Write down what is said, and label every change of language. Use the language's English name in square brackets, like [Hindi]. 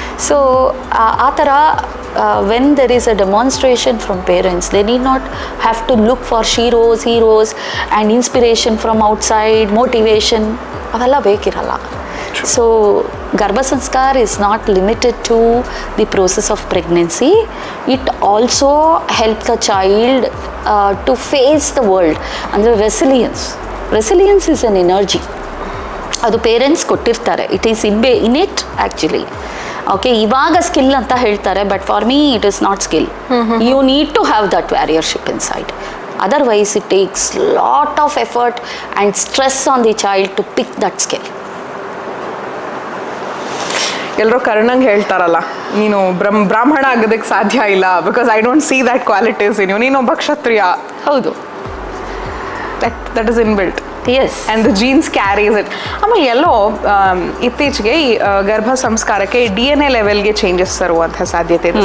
[English] so [Kannada] ಆ ಥರ [English] when there is a demonstration from parents, they need not have to look for heroes and inspiration from outside, motivation [Kannada] ಅವೆಲ್ಲ ಬೇಕಿರಲ್ಲ. [English] So Garbhasamskar is not limited to the process of pregnancy. It also helps the child to face the world. Andre resilience is an energy. [Kannada] ಅದು parents ಕೊಟ್ಟಿರ್ತಾರೆ. [English] It is innate actually. Okay, [Kannada] ಇವಾಗ skill ಅಂತ ಹೇಳ್ತಾರೆ, [English] But for me it is not skill. You need to have that warriorship inside. Otherwise it takes lot of effort and stress on the child to pick that skill. [Kannada] ಎಲ್ಲರೂ ಕರ್ಣಂಗೆ ಹೇಳ್ತಾರಲ್ಲ, ನೀನು ಬ್ರಾಹ್ಮಣ ಆಗೋದಕ್ಕೆ ಸಾಧ್ಯ ಇಲ್ಲ [English] Because I don't see that qualities in you. [Kannada] ನೀನೊಬ್ಬ ಕ್ಷತ್ರಿಯ. ಹೌದು, [English] That is inbuilt. Yes, and the genes carries it. [Kannada] ಆಮೇಲೆ ಎಲ್ಲೋ ಇತ್ತೀಚೆಗೆ ಈ ಗರ್ಭ ಸಂಸ್ಕಾರಕ್ಕೆ DNA ಲೆವೆಲ್ಗೆ ಚೇಂಜಸ್ ತರುವಂಥ ಸಾಧ್ಯತೆ ಇದೆ.